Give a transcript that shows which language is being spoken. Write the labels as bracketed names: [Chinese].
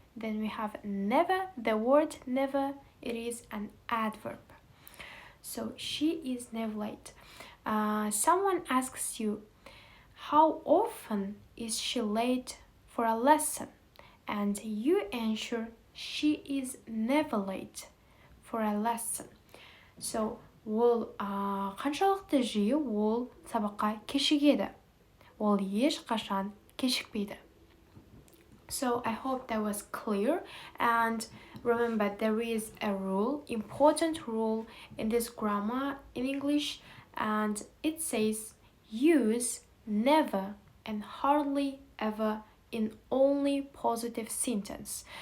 [English] Then we have never, the word never, it is an adverb. So she is never late. Someone asks you, how often is she late for a lesson? And you answer, she is never late for a lesson. [Kazakh] So ол қаншалықты жиі ол сабаққа кешігеді? Ол ешқашан кешікпейді. [English] So I hope that was clear, and remember there is a rule, important rule in this grammar in English, and it says use never and hardly ever in only positive sentence.